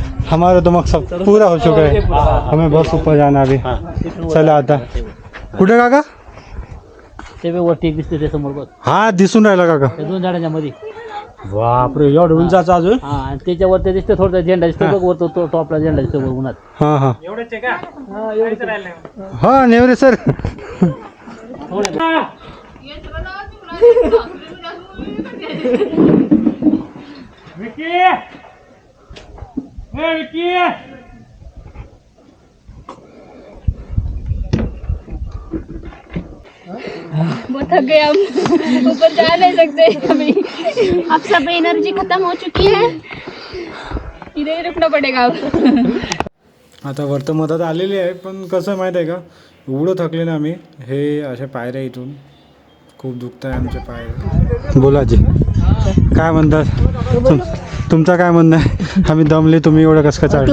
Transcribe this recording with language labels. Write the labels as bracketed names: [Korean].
[Hindi] हमारा तो मकसद पूरा हो चुका है. हमें बस ऊपर जाना अभी. [Marathi] चला आता. कुठे काका? ते वरती एक दिसते ते समोर बघ. हा दिसून राहिला काका. त्या दोन झाडांच्या मध्ये. बापरे एवढं उंचाचं अजून. हा आणि त्याच्यावर ते दिसते थोडं झेंडा दिसतो बघ वर तो टॉपला झेंडा दिसतो बघ उन्हात. हां हां हां नेवरे सर. [Hindi] बहुत थक गए हम. ऊपर जा नहीं सकते अभी. अब सब एनर्जी खत्म हो चुकी है. इधर ही रुकना पड़ेगा अब. [Marathi] आता वरतं मदत आलेली आहे, पण कसं माहीत आहे का, एवढं थकले ना आम्ही. हे अशा पायऱ्या इथून खूप दुखत आहे आमचे पाय. बोला जी काय म्हणतात तुमचं काय म्हणणं आहे? आम्ही दमले, तुम्ही एवढं कसं काय चढलं?